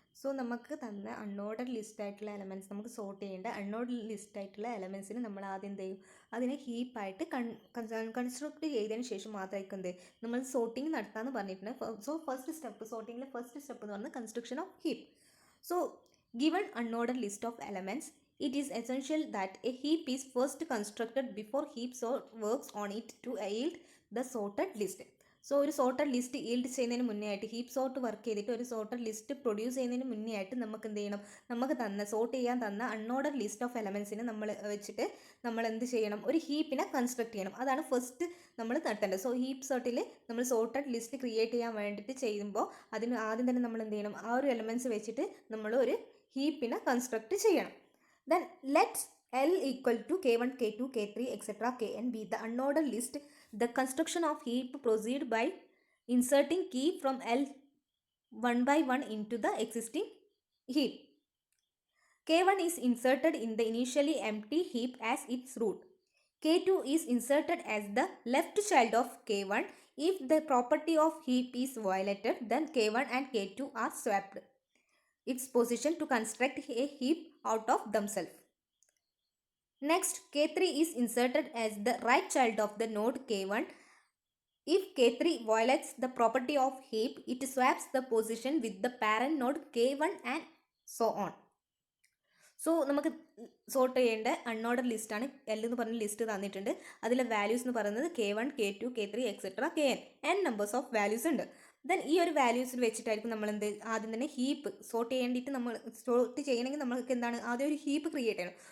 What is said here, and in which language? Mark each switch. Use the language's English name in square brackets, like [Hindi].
[Malayalam] So നമുക്ക് തന്ന അൺഓർഡർഡ് list ആയിട്ടുള്ള എലമെൻറ്റ്സ് നമുക്ക് സോർട്ട് ചെയ്യേണ്ട അൺഓർഡർഡ് ലിസ്റ്റ് ആയിട്ടുള്ള എലമെൻറ്റ്സിന് നമ്മൾ ആദ്യം എന്ത് ചെയ്യും, അതിനെ ഹീപ്പായിട്ട് കൺസ്ട്രക്ട് ചെയ്തതിന് ശേഷം മാത്രമായിരിക്കും എന്ത് നമ്മൾ സോർട്ടിങ് നടത്താമെന്ന് പറഞ്ഞിട്ടുണ്ട്. So first step സോർട്ടിങ്ങിലെ first step എന്ന് പറയുന്നത് [English] Construction of heap. So given unordered list of elements, it is essential that a heap is first constructed before heap sort works on it to yield the sorted list. [Malayalam] So ഒരു sorted list yield ചെയ്യുന്നതിന് മുന്നേ ആയിട്ട് heap sort work ചെയ്തിട്ട് ഒരു sorted list produce ചെയ്യുന്നതിന് മുന്നേ ആയിട്ട് നമുക്ക് എന്ത് ചെയ്യണം, നമുക്ക് സോർട്ട് ചെയ്യാൻ തന്ന അൺഓർഡർ ലിസ്റ്റ് ഓഫ് എലമെൻസിനെ നമ്മൾ വെച്ചിട്ട് നമ്മൾ എന്ത് ചെയ്യണം, ഒരു ഹീപ്പിനെ കൺസ്ട്രക്ട് ചെയ്യണം. അതാണ് ഫസ്റ്റ് നമ്മൾ നടത്തേണ്ടത്. സോ ഹീപ്പ് സോർട്ടിൽ നമ്മൾ സോർട്ടഡ് ലിസ്റ്റ് ക്രിയേറ്റ് ചെയ്യാൻ വേണ്ടിയിട്ട് ചെയ്യുമ്പോൾ അതിന് ആദ്യം തന്നെ നമ്മൾ എന്ത് ചെയ്യണം, ആ ഒരു എലമെൻറ്റ്സ് വെച്ചിട്ട് നമ്മൾ ഒരു ഹീപ്പിനെ കൺസ്ട്രക്ട് ചെയ്യണം. [English] Then let L equal to K1, K2, K3, etc. Kn be the unordered list. The construction of heap proceed by inserting key from L one by one into the existing heap. K1 is inserted in the initially empty heap as its root. K2 is inserted as the left child of K1. If the property of heap is violated, then K1 and K2 are swapped its position to construct a heap out of themselves. Next, K3 is inserted as the right child of the node K1. If K3 violates the property of heap, it swaps the position with the parent node K1 and so on. [Malayalam] So നമുക്ക് sort ചെയ്യേണ്ട unordered ലിസ്റ്റാണ് L എന്ന് പറഞ്ഞ list തന്നിട്ടുണ്ട്. അതിലെ values എന്ന് പറയുന്നത് K1, K2, K3 etcetera Kn [English] numbers of values [Malayalam] ഉണ്ട്. ദെൻ ഈ ഒരു വാല്യൂസിൽ വെച്ചിട്ടായിരിക്കും നമ്മൾ എന്ത് ആദ്യം തന്നെ ഹീപ്പ് സോർട്ട് ചെയ്യേണ്ടിയിട്ട് നമ്മൾ സോർട്ട് ചെയ്യണമെങ്കിൽ നമ്മൾക്ക് എന്താണ് ആദ്യം ഒരു ഹീപ്പ് ക്രിയേറ്റ് ചെയ്യണം.